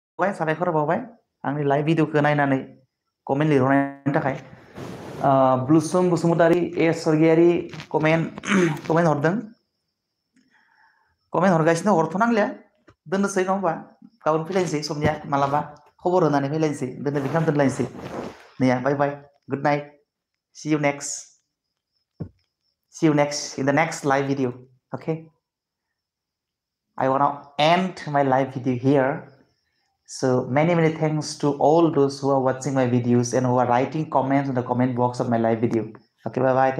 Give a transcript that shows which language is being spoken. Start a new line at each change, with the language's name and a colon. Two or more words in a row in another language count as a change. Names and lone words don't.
Bodo: बावबाय आंनि लाइभ भिडिअखौ नायनानै कमेन्ट लिरहरनायनि थाखाय ब्लुसुम बसुमतारी सरगियारि कमेन्ट हरदों कमेन्ट हरगासिनो हरथ'नांलिया दोननोसै नङा होमबा गाबोन फैलायनोसै समनिया मालाबा खबर होनानै फैलायनोसै दोननो बेखाम दोनलायनोसै नैया
English: bye bye good night see you next in the next live video. Okay, I want to end my live video here. So many thanks to all those who are watching my videos and who are writing comments in the comment box of my live video.